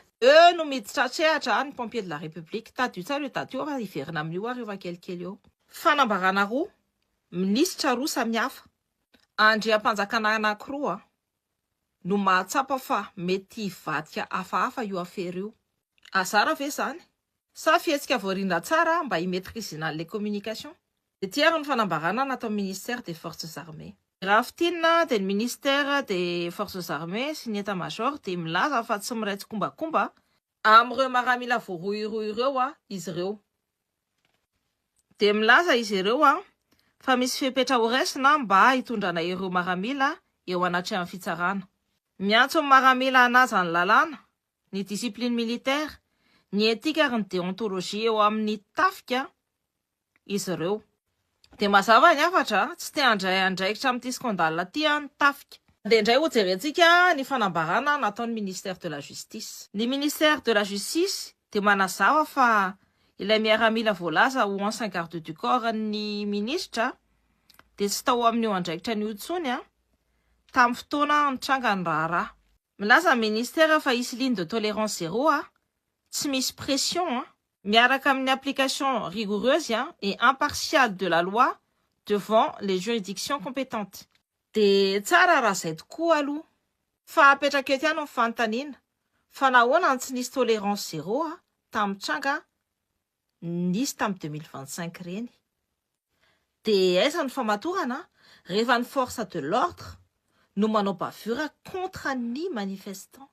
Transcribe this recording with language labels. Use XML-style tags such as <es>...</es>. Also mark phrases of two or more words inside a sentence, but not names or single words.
<mg>No miditra trehatra ny</mg> <fr>pompier de la République.</fr> <mg>Tadio tsara io tadio fa iverina amin'io rehefa kelikely eo. Fanambarana roa, minisitra roa samihafa, andriam-panjakana anankiroa no mahatsapa fa mety vadika hafahafa io affaire io. Azara ve zany? Sa fihetsika voarindra tsara mba himetrisina</mg> <fr>les communications?</fr> <mg>Dia tiary ny fanambarana natao</mg> <fr>ministère des forces armées.</fr> <mg>Raha fitinina dia ny</mg> <fr>ministère des forces armées</fr> <mg>sy ny état-major dia milaza fa tsy miraitsy kombakomba amin'ireo miaramila voaroiroy ireo izy ireo. Dia milaza izy ireo fa misy fepetra ho raisina mba hitondrana ireo miaramila eo anatrehan'ny fitsarana. Miantso amin'ny miaramila hanaja ny lalàna, ny</mg> <fr>discipline militaire,</fr> <mg>ny éthique ary ny déontologie eo amin'ny tafika izy ireo. Dia mazava ny hafatra tsy te handray andraikitra amin'ity scandale ty ny tafika. Dia indray ho jerentsika ny fanambarana nataon'ny</mg> <fr>ministère de la justice.</fr> <mg>Ny</mg> <fr>ministère de la justice</fr> <mg>dia manazava fa ilay miaramila voalaza ho</mg> <fr>ancien garde du corps</fr> <mg>ny ministra dia tsy tao amin'io andraikitra ny intsony tamin'ny fotoana nitranga ny raharaha. Milaza ny ministère fa isy</mg> <fr>ligne de tolérance zéro</fr> <mg>tsy misy pression miaraka amin'ny</mg> <fr>application rigoureuse et impartiale de la loi devant les juridictions compétentes.</fr> <mg>Dia tsara raha izay tokoa aloha fa apetraka eo ihany ny fanontaniana fa nahoana tsy nisy</mg> <fr>tolérance zéro</fr> <mg>tamin'ny tranga nisy tamin'ny 2025 reny. Dia aiza ny famatorana rehefa ny</mg> <fr>force de l'ordre</fr> <mg>no manao</mg> <fr>bavure contre</fr> <mg>ny manifestants.</mg>